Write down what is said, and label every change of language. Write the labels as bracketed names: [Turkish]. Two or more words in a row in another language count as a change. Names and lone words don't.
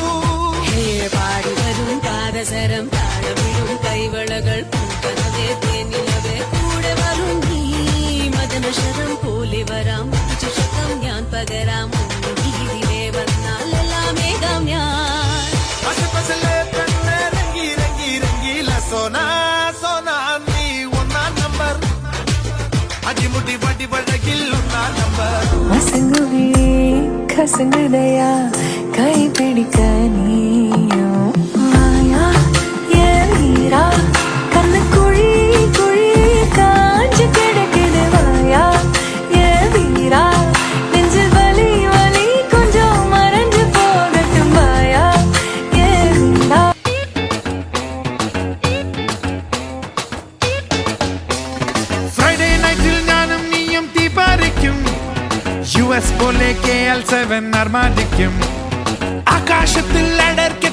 [Malayalam] പാടി വരും പാദസരം താഴവിടും കൈവളകൾ പൂക്കനവേ തേനിലവേ കൂടെ വരും നീ മദനശരം പോലെ വരാം ചുഷക്കം ഞാൻ പകരാം വീതിയിലെ വന്നാൽ എല്ലാം ഏകാം ഞാൻ. പശപശലെ പെണ്ണെ [Hindi] रंगी रंगी रंगीला सोना सोना [Malayalam] നീ ഒന്നാം നമ്പർ അടിമുടി വടിവഴകിൽ ഒന്നാം നമ്പർ. [Tamil] மசங்குவியே கசங்குதையா கை பிடிக்க நீயும் மாயா ஏறா கண்ணு குழி குழி காஞ்சு கிடக்குது மாயா ஏ வீரா நெஞ்சில் வலி வலி கொஞ்சம் மறைஞ்சு போகட்டும் மாயா ஏ வீரா. [English] Friday nightil [Malayalam] ഞാനും നീയും തീ പാറിക്കും. US പോലെ KL7 അർമാദിക്കും. ആകാശത്തിൽ